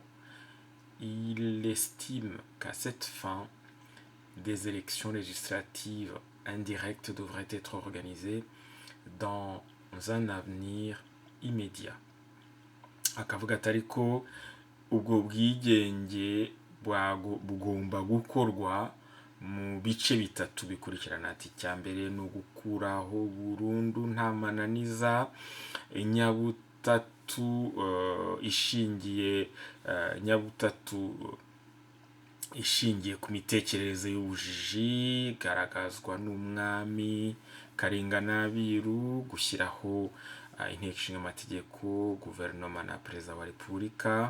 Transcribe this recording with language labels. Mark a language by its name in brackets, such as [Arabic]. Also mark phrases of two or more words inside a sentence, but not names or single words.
[French] Il estime qu'à cette fin, des élections législatives indirectes devraient être organisées dans un avenir immédiat. [Kinyarwanda] Akavuga atari ko ubwo bwigenge bugomba gukorwa mu bice bitatu bikurikirana. Ati icya mbere ni ugukuraho burundu nta mananiza inyabutatu ishingiye ku mitekerereze y'ubujiji igaragazwa n'umwami Kalinga n'Abiru, gushyiraho inteko ishinga amategeko, guverinoma na perezida wa repubulika.